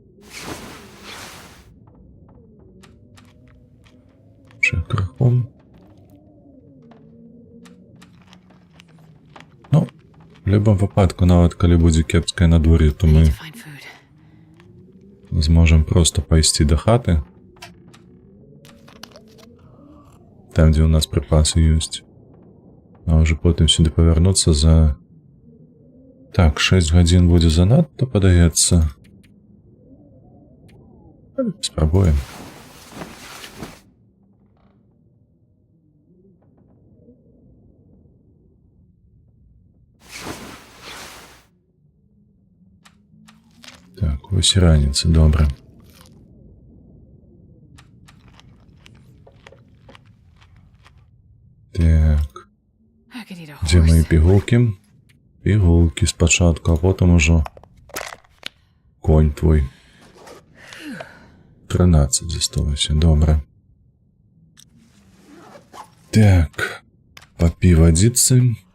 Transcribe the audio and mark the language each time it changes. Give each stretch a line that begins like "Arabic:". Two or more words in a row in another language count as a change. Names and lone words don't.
Belarusian: Ще крахом. любым выпадку, нават калі будзе кепскае надвор'е, то
English: I
Belarusian: мы
English: need to find food.
Belarusian: зможам проста пайсці да хаты. Там, дзе ў нас прыпасы ёсць. А ўжо потым сюды павярнуцца за... Так, 6 гадзін будзе занадта, падаецца. Спрабуем. Так, вось і раніца, добра. Так,
English: I could eat a
Belarusian: дзе мае
English: horse.
Belarusian: пігулкі? Пігулкі спачатку, а потым ужо конь твой. 13 засталося, добра. Так, папі вадзіцы.